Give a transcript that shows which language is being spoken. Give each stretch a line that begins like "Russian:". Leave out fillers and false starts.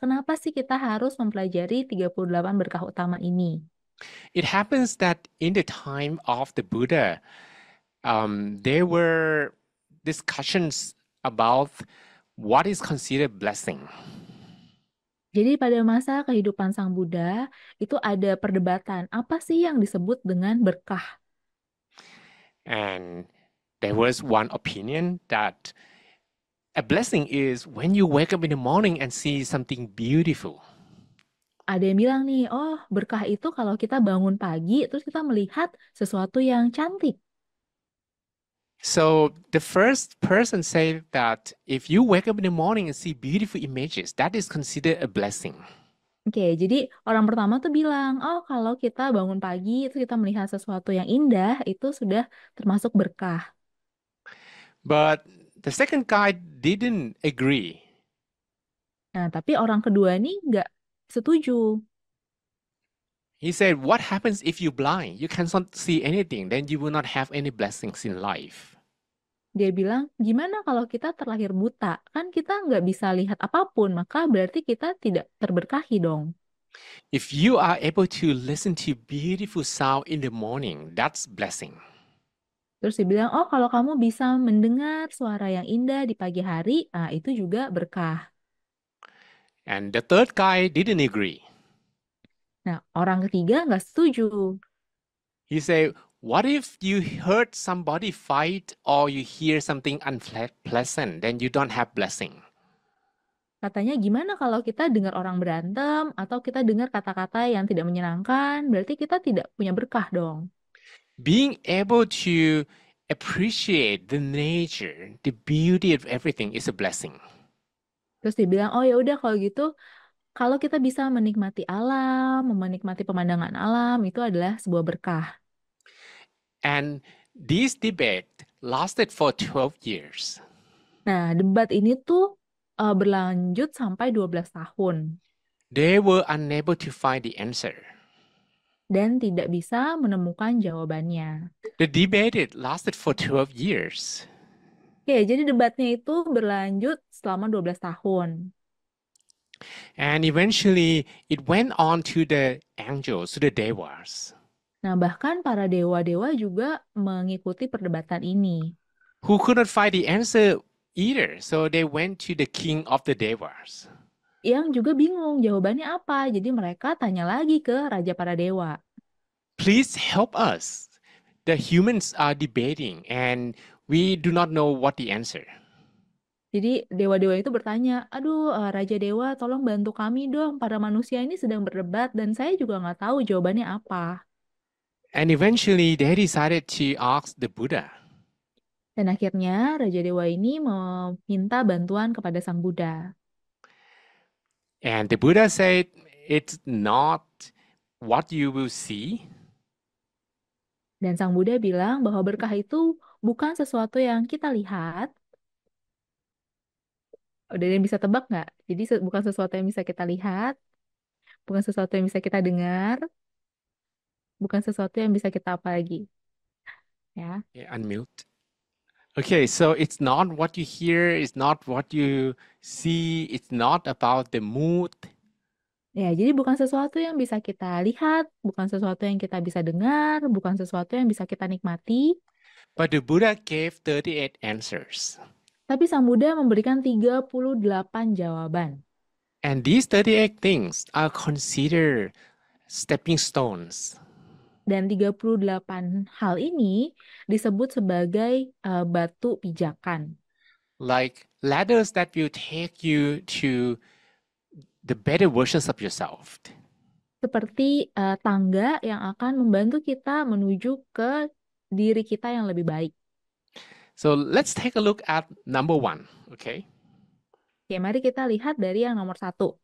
Indonesian: Kenapa sih kita harus mempelajari 38 berkah utama ini?
English: It happens that in the time of the Buddha, there were discussions about what is considered blessing.
Indonesian: Jadi pada masa kehidupan Sang Buddha itu ada perdebatan apa sih yang disebut dengan berkah?
English: And there was one opinion that a blessing is when you wake up in the morning and see something beautiful.
Indonesian: Ada yang bilang nih, oh berkah itu kalau kita bangun pagi terus kita melihat sesuatu yang cantik.
English: So the first person said that if you wake up in the morning and see beautiful images, that is considered a blessing.
Indonesian: Oke, jadi orang pertama tuh bilang, oh kalau kita bangun pagi itu kita melihat sesuatu yang indah itu sudah termasuk berkah.
English: But the second guy didn't agree.
Indonesian: Nah, tapi orang kedua nih nggak setuju.
English: He said, what happens if you're blind? You cannot see anything, then you will not have any blessings in life.
Indonesian: Dia bilang, gimana kalau kita terlahir buta? Kan kita nggak bisa lihat apapun, maka berarti kita tidak terberkahi dong.
English: If you are able to listen to beautiful sound in the morning, that's blessing.
Indonesian: Terus dia bilang, oh kalau kamu bisa mendengar suara yang indah di pagi hari, itu juga berkah.
English: And the third guy didn't agree.
Indonesian: Nah, orang ketiga nggak setuju.
English: He said, what if you heard somebody fight or you hear something unpleasant, then you don't have blessing?
Indonesian: Katanya gimana kalau kita dengar orang berantem atau kita dengar kata-kata yang tidak menyenangkan, berarti kita tidak punya berkah dong.
English: Being able to appreciate the nature, the beauty of everything is a blessing.
Indonesian: Terus dia bilang, oh ya udah kalau gitu, kalau kita bisa menikmati alam, menikmati pemandangan alam, itu adalah sebuah berkah.
English: And this debate lasted for 12 years.
Indonesian: Nah, debat ini tuh berlanjut sampai 12 tahun
English: They were unable to find the answer.
Indonesian: dan tidak bisa menemukan jawabannya.
English: The debate lasted for 12 years.
Indonesian: Oke, jadi debatnya itu berlanjut selama 12 tahun.
English: And eventually it went on to the angels, to the devas,
Indonesian: Nah, bahkan para dewa-dewa juga mengikuti perdebatan ini.
English: who couldn't find the answer either. So they went to the king of the devas.
Indonesian: Yang juga bingung jawabannya apa. Jadi mereka tanya lagi ke Raja para Dewa.
English: Please help us. The humans are debating and we do not know what the answer.
Indonesian: Jadi dewa-dewa itu bertanya, aduh Raja Dewa tolong bantu kami dong. Para manusia ini sedang berdebat dan saya juga nggak tahu jawabannya apa.
English: And eventually they decided to ask the Buddha.
Indonesian: Dan akhirnya Raja Dewa ini meminta bantuan kepada Sang Buddha.
English: And the Buddha said, it's not what you will see,
Indonesian: Dan Sang Buddha bilang bahwa berkah itu bukan sesuatu yang kita lihat. Udah ada yang bisa tebak nggak? Jadi bukan sesuatu yang bisa kita lihat, bukan sesuatu yang bisa kita dengar, bukan sesuatu yang bisa kita apa lagi. Ya.
English: yeah, unmute. Okay, so it's not what you hear, it's not what you see, it's not about the mood.
Indonesian: Ya, jadi bukan sesuatu yang bisa kita lihat, bukan sesuatu yang kita bisa dengar, bukan sesuatu yang bisa kita nikmati,
English: But the Buddha gave 38 answers.
Indonesian: tapi Sang Buddha memberikan 38 jawaban.
English: And these 38 things are considered stepping stones.
Indonesian: Dan 38 hal ini disebut sebagai batu pijakan.
English: Like ladders that will take you to the better versions of yourself.
Indonesian: Seperti tangga yang akan membantu kita menuju ke diri kita yang lebih baik.
English: So let's take a look at number one, okay?
Indonesian: Oke, mari kita lihat dari yang nomor 1.